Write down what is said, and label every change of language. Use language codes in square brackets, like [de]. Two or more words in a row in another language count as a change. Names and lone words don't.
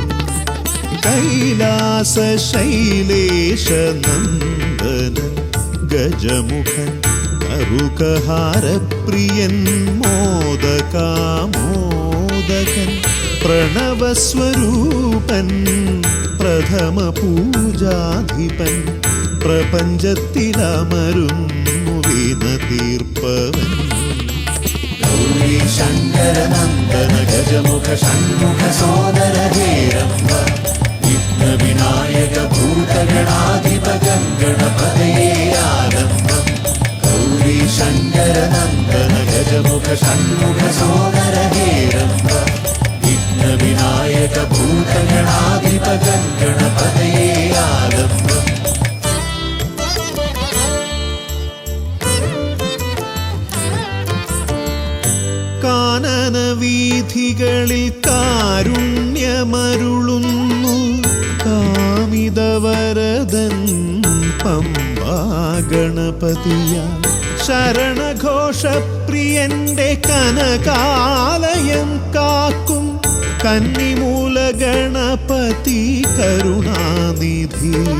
[ml] കൈലാസശൈലേശനന്ദനൻ ഗജമുഖൻ കറുകഹാരപ്രിയൻ മോദകാമോദകൻ പ്രണവസ്വരൂപൻ പ്രഥമ പൂജാധിപൻ പ്രപഞ്ചത്തിലമരുന്നു വിനതീർപ്പവൻ. [sa] ഗൗരീ ശങ്കരനന്ദന ഗജമുഖ ഷൺമുഖ സോദര ഹേരംബ വിഘ്ന വിനായക ഭൂതഗണാധിപ ഗംഗണപതയേ ആലംബം. ഗൗരീ शङ्करनन्दन गजमुख षण्मुख सोदर हे रम्ब विघ्नविनायक भूतगणाधिप गणपतये आलम्ब [ml] കാനനവീഥികളിൽ കാരുണ്യമരുളുന്നു കാമിതവരദൻ പമ്പാ ഗണപതിയ ശരണഘോഷപ്രിയന്റെ കനകാലയം കാക്കും കന്നിമൂല ഗണപതി കരുണാനിധി